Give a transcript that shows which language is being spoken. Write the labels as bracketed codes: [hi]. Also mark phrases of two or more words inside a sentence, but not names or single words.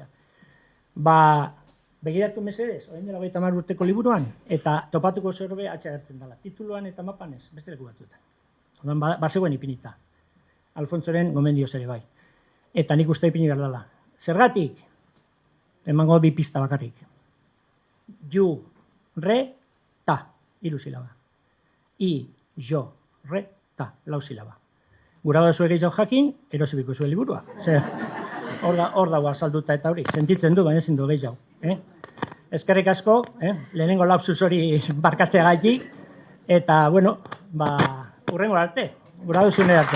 [eu] Begiratu mesedez, orain dela 30 urteko liburuan, eta topatuko zerbe atxe agertzen dela. Tituluan eta mapan ez, beste leku batzuetan. Odan, bazegoen ipinita. Alfonsoren gomendioz ere bai. Eta nik uste ipini behar dela. Zergatik, emango 2 pista bakarrik. Ju, re, ta, 3 silaba. I, jo, re, ta, 4 silaba. Gura da zuek gehiago jakin, erosibiko zuen liburua. Hor dago azalduta eta hori, sentitzen du, baina ezin du gehiago. Eskerrik asko, lehenengo lapsus hori barkatzea gaitik, eta, bueno, urrengo arte, gura duzune arte.